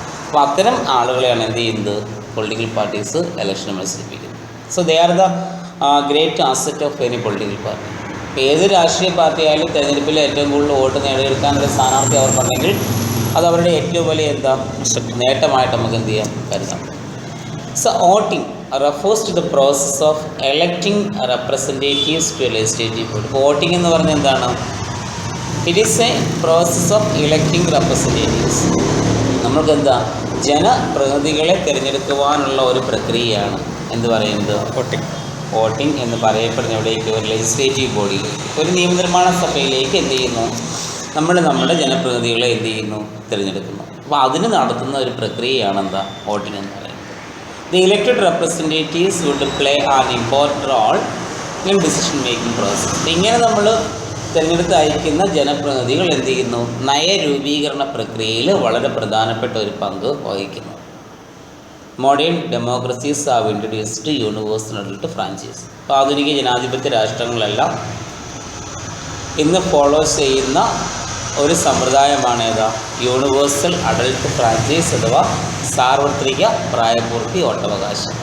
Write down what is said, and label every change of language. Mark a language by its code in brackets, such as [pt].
[ml] അപ്പോൾ അത്തരം ആളുകളെയാണ് എന്ത് ചെയ്യുന്നത്, പൊളിറ്റിക്കൽ പാർട്ടീസ് ഇലക്ഷന് മത്സരിപ്പിക്കുന്നത്. [en] So they are the great asset of any political party. [ml] ഇപ്പോൾ ഏത് രാഷ്ട്രീയ പാർട്ടി ആയാലും തെരഞ്ഞെടുപ്പിൽ ഏറ്റവും കൂടുതൽ വോട്ട് നേടിയെടുക്കാനുള്ള സ്ഥാനാർത്ഥി അവർക്കുണ്ടെങ്കിൽ അത് അവരുടെ ഏറ്റവും വലിയ എന്താ നേട്ടമായിട്ട് നമുക്ക് എന്ത് ചെയ്യാം, കരുതാം. [en] So voting refers to the process of electing representatives to a legislative body. [ml] Voting എന്ന് പറഞ്ഞാൽ എന്താണ്, [en] It is a process of electing representatives. [ml] നമ്മൾക്ക് എന്താ, ജനപ്രതിനിധികളെ തിരഞ്ഞെടുക്കുവാനുള്ള ഒരു പ്രക്രിയയാണ് എന്ത് പറയുന്നത്, വോട്ടിംഗ് എന്ന് പറയപ്പെടുന്ന എവിടേക്ക്, ഒരു ലെജിസ്ലേറ്റീവ് ബോഡിയിലേക്ക്, ഒരു നിയമനിർമ്മാണ സഭയിലേക്ക് എന്ത് ചെയ്യുന്നു, നമ്മുടെ ജനപ്രതിനിധികളെ എന്ത് ചെയ്യുന്നു, തിരഞ്ഞെടുക്കുന്നു. അപ്പോൾ അതിന് നടത്തുന്ന ഒരു പ്രക്രിയയാണ് എന്താ, വോട്ടിംഗ് എന്ന് പറയുന്നത്. [en] The elected representatives would play an important role in decision making process. [ml] ഇങ്ങനെ നമ്മൾ തിരഞ്ഞെടുത്ത് അയക്കുന്ന ജനപ്രതിനിധികൾ എന്ത് ചെയ്യുന്നു, നയരൂപീകരണ പ്രക്രിയയിൽ വളരെ പ്രധാനപ്പെട്ട ഒരു പങ്ക് വഹിക്കുന്നു. [en] Modern democracies have introduced universal adult franchise. [ml] അപ്പോൾ ആധുനിക ജനാധിപത്യ രാഷ്ട്രങ്ങളെല്ലാം ഇന്ന് ഫോളോ ചെയ്യുന്ന ഒരു സമ്പ്രദായമാണ് ഏതാ, യൂണിവേഴ്സൽ അഡൽട്ട് ഫ്രാഞ്ചൈസ് അഥവാ സാർവത്രിക പ്രായപൂർത്തി വോട്ടവകാശം.